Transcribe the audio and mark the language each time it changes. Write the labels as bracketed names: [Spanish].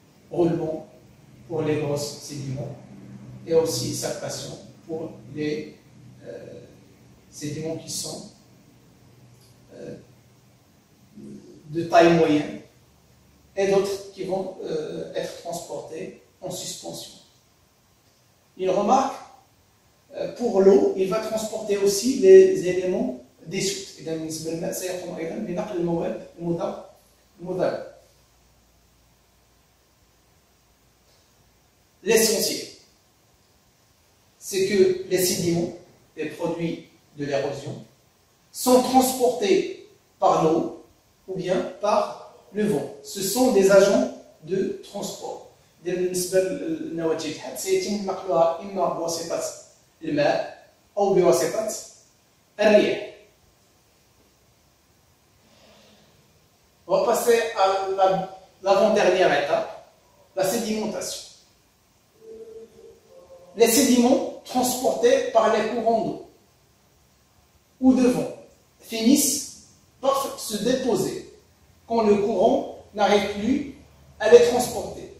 [French] Roulement pour les grosses sédiments, et aussi saltation pour les sédiments qui sont de taille moyenne, et d'autres qui vont être transportés en suspension. Une remarque, pour l'eau, il va transporter aussi les éléments dissoute. [Arabic] إذا بالنسبة للماء سيقوم أيضا بنقل المواد المذابة. [French] L'essentiel, c'est que les sédiments, les produits de l'érosion, sont transportés par l'eau ou bien par le vent. Ce sont des agents de transport. [Arabic] بالنسبة للنواتج الحاد سيتم نقلها إما بواسطة الماء أو بواسطة الرياح. [French] On va passer à l'avant-dernière étape, la sédimentation. Les sédiments transportés par les courants d'eau ou de vent finissent par se déposer quand le courant n'arrive plus à les transporter.